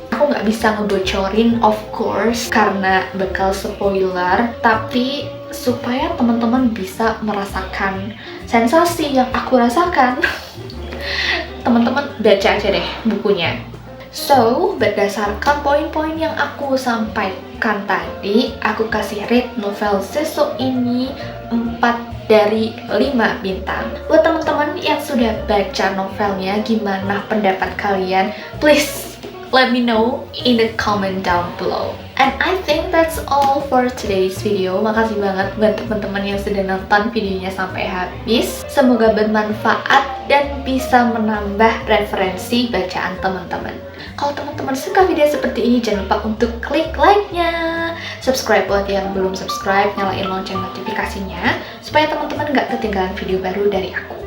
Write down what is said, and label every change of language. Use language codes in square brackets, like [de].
[id] Aku nggak bisa ngebocorin [en] of course [id] karena bakal spoiler, tapi supaya teman-teman bisa merasakan sensasi yang aku rasakan, teman-teman baca aja deh bukunya. So, berdasarkan poin-poin yang aku sampaikan Kan tadi aku kasih rate novel Seso ini 4 dari 5 bintang. Buat teman-teman yang sudah baca novelnya, gimana pendapat kalian? [en] Please let me know in the comment down below. And I think that's all for today's video. [id] Makasih banget buat teman-teman yang sudah nonton videonya sampai habis. Semoga bermanfaat dan bisa menambah referensi bacaan teman-teman. Kalau teman-teman suka video seperti ini, jangan lupa untuk klik like-nya. Subscribe buat yang belum subscribe, nyalain lonceng notifikasinya supaya teman-teman nggak ketinggalan video baru dari aku.